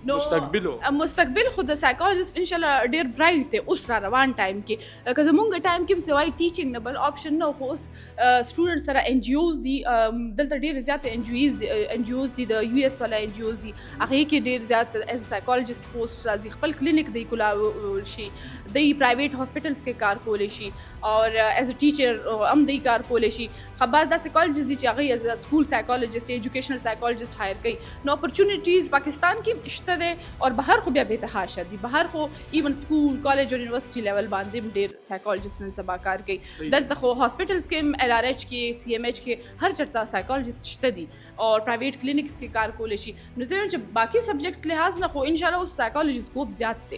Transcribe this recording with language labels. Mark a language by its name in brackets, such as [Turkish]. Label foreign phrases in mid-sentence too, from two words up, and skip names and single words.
[Pashto] نو مستقبل خو د سایکولوژیست [Arabic] ان شاء الله [Pashto] ډیر برایټ دی اوس را روان ټایم کې لکه زمونږ ټایم کې سوای ټیچینګ نه بل آپشن نه خو اوس سټوډنټ سره ان جی اوز دي دلته ډیر زیات ان جی اوز دي د یو اس والا ان جی اوز دي هغه کې ډیر زیات [English] as psychologist post [Pashto] راځي خپل کلینیک دی کولا شي د [English] private hospitals [Pashto] کې کار کولی شي او [English] as a teacher [Pashto] هم دی کار کولی شي خباز د سایکولوژیست دي چې هغه [English] as school psychologist educational psychologist [Pashto] هایر کوي نو اپورچونټیز پاکستان کې شته ده اور بهر خو بیا به تحاشا دي بهر خو ایون [English] school college [Pashto] او [English] university level [Pashto] باندې ډیر سایکولوژیست نن سبا کار کوي دلته خو هاسپټلز کې ال ار ایچ کې سی ام ایچ کې هر چرته سایکولوژیست شته دي او پرایویټ کلینکس کې کار کولی شي نو زه چې باقي سبجیکټ لحاظ نه خو [Arabic] ان شاء الله [Pashto] اوس [English] psychology scope [Pashto] زیات دی